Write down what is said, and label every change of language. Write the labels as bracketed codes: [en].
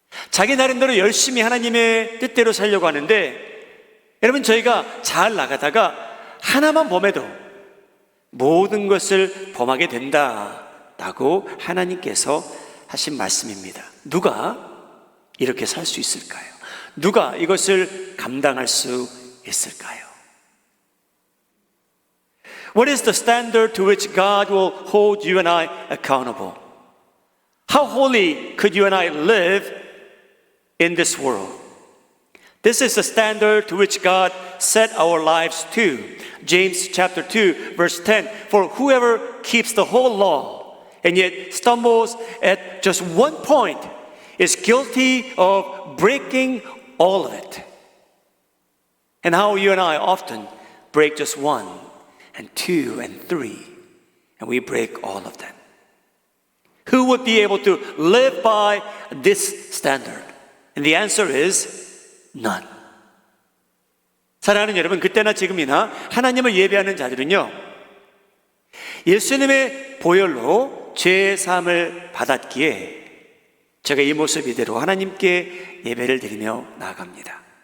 [ko] 자기 나름대로 열심히 하나님의 뜻대로 살려고 하는데 여러분, 저희가 잘 나가다가 하나만 범해도 모든 것을 범하게 된다라고 하나님께서 하신 말씀입니다. 누가 이렇게 살 수 있을까요? 누가 이것을 감당할 수 있을까요? [en] What is the standard to which God will hold you and I accountable? How holy could you and I live in this world? This is the standard to which God set our lives to. James chapter 2 verse 10, for whoever keeps the whole law and yet stumbles at just one point is guilty of breaking all of it. And how you and I often break just one and two and three, and we break all of them. Who would be able to live by this standard? And the answer is none. [ko] 사랑하는 여러분, 그때나 지금이나 하나님을 예배하는 자들은요, 예수님의 보혈로 죄의 사함을 받았기에 제가 이 모습 이대로 하나님께 예배를 드리며 나아갑니다.